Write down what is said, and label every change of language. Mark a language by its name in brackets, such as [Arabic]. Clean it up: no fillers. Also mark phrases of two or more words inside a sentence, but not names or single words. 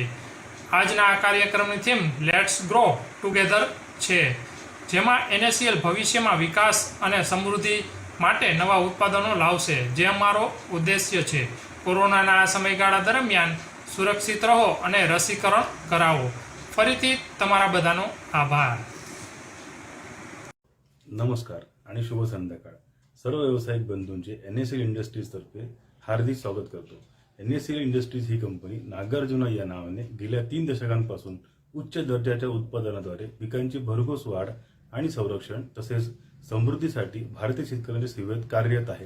[Gujarati] આજના આ કાર્યક્રમની થીમ [English] let's grow together [Gujarati] છે, જેમાં NACL ભવિષ્યમાં વિકાસ અને સમૃદ્ધિ માટે નવા ઉત્પાદનો લાવશે, જે અમારો ઉદ્દેશ્ય છે। કોરોનાના આ સમયગાળા દરમિયાન સુરક્ષિત રહો અને રસીકરણ કરાવો। ફરીથી તમારા બધાનો આભાર। [Marathi] नमस्कार आणि शुभ संध्याकाळ। सर्व व्यावसायिक बंधूंचे NACL इंडस्ट्रीज तर्फे हार्दिक स्वागत करतो। NACL इंडस्ट्रीज ही कंपनी नागार्जुना या नावाने गेल्या 3 दशकांपासून उच्च दर्जाच्या उत्पादनाद्वारे पिकांची भरघोस वाढ आणि संरक्षण तसेच समृद्धीसाठी भारतीय शेतकऱ्यांच्या सेवेत कार्यरत आहे।